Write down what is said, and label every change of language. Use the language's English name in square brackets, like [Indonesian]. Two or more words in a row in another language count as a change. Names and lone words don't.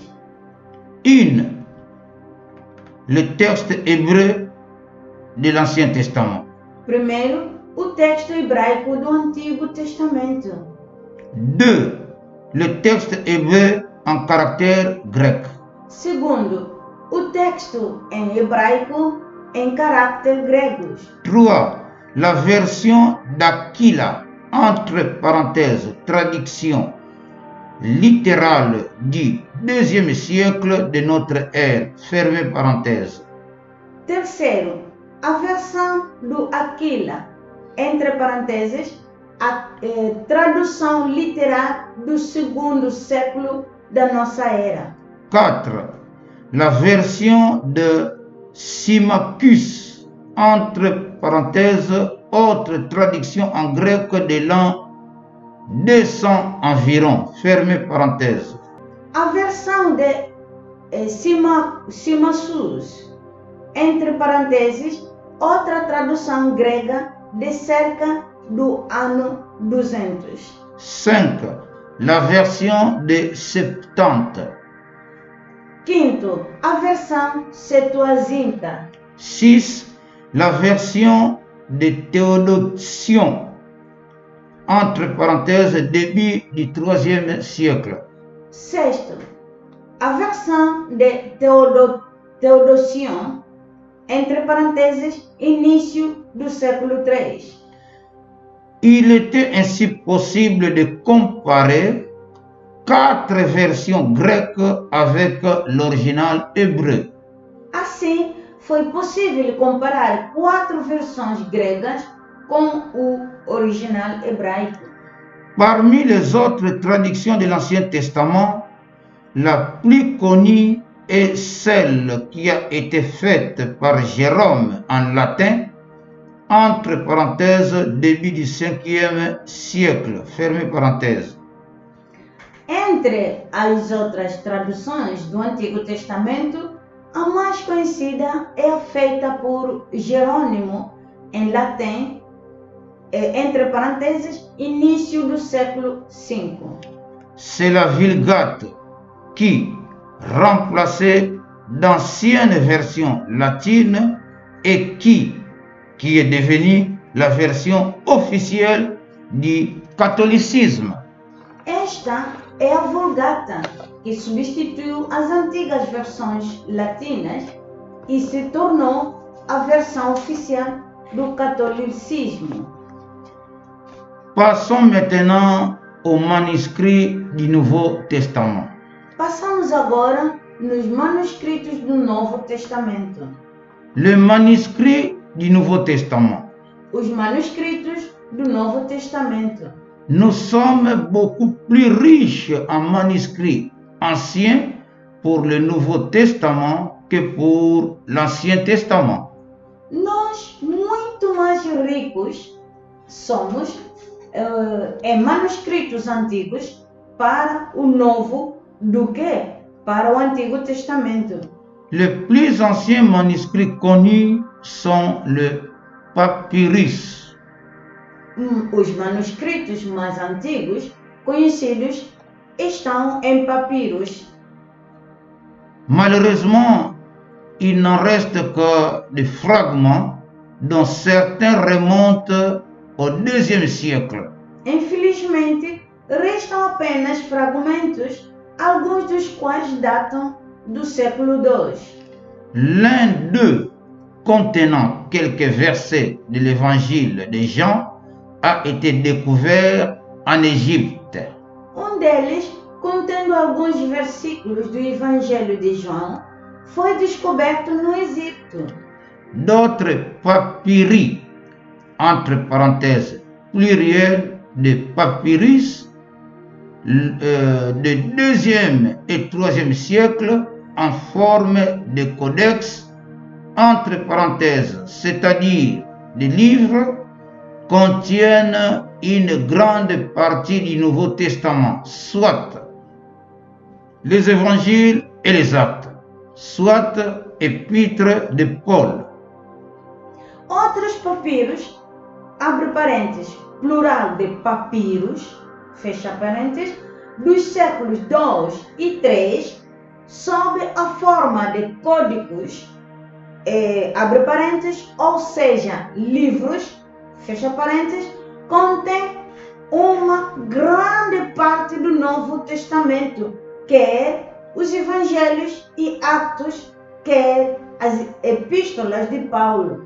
[French] Une, le texte hébreu de l'Ancien Testament. [Portuguese] Primeiro, o texto hebraico do Antigo Testamento. [French] 2, le texte hébreu en caractère grec. [Portuguese] Segundo, o texto em hebraico em caráter gregos. [French] 3, la version d'Aquila, entre parenthèses, traduction littérale du IIe siècle de notre ère, fermez parenthèses. [Portuguese] Terceiro, a versão do Aquila, entre parênteses, a tradução literal do segundo século da nossa era. [French] 4, la version de Symmachus, entre parenthèses, autre traduction en grec de l'an 200 environ, fermez parenthèses. [Portuguese] A versão de Symmachus, entre parênteses, outra tradução grega de cerca do ano 200. [French] 5, la version de Septante. [Portuguese] Quinto, a versão Septuaginta. [French] 6, la version de Théodotion, entre parenthèses, début du IIIe siècle. [Portuguese] Sexto, a versão de Teodosion, entre parênteses, início do século III. [French] Il était ainsi possible de comparer 4 versions grecques avec l'original hébreu. [Portuguese] Assim, foi possível comparar 4 versões gregas com o original hebraico. [French] Parmi les autres traductions de l'Ancien Testament, la plus connue est celle qui a été faite par Jérôme en latin, entre parenthèses, début du 5e siècle, fermez parenthèse. [Portuguese] Entre as outras traduções do Antigo Testamento, a mais conhecida é a feita por Jerônimo, em latim, entre parênteses, início do século V. [French] C'est la Vulgate qui remplaçait d'anciennes versions latines et qui est devenue la version officielle du catholicisme. [Portuguese] Esta é a Vulgata, que substituiu as antigas versões latinas e se tornou a versão oficial do catolicismo. [French] Passons maintenant au manuscrit du Nouveau Testament. [Portuguese] Passamos agora nos manuscritos do Novo Testamento. [French] Le manuscrit du Nouveau Testament. [Portuguese] Os manuscritos do Novo Testamento. [French] Nous sommes beaucoup plus riches en manuscrits anciens pour le Nouveau Testament que pour l'Ancien Testament. [Portuguese] Nós, muito mais ricos, somos em manuscritos antigos para o Novo do que para o Antigo Testamento. [French] Les plus anciens manuscrits connus sont le papyrus. [Portuguese] Os manuscritos mais antigos conhecidos estão em papiros. [French] Malheureusement, il n'en reste que des fragments dont certains remontent au IIe siècle. [Portuguese] Infelizmente, restam apenas fragmentos, alguns dos quais datam do século II. [French] L'un d'eux, contenant quelques versets de l'évangile de Jean, a été découvert en Égypte. [Portuguese] Deles, contendo alguns versículos do Evangelho de João, foi descoberto no Egito. [French] D'autres papyri, entre parenthèses, pluriel de papyrus, de 2e et 3e siècle en forme de codex, entre parenthèses, c'est-à-dire des livres, contiennent une grande partie du Nouveau Testament, soit les évangiles et les actes, soit épîtres de Paul. [Portuguese] Outros papiros, abre parênteses, plural de papiros, fecha parênteses, dos séculos II e III, sob a forma de códigos, abre parênteses, ou seja, livros, fecha parênteses, contém uma grande parte do Novo Testamento, quer os Evangelhos e Atos, quer as epístolas de Paulo.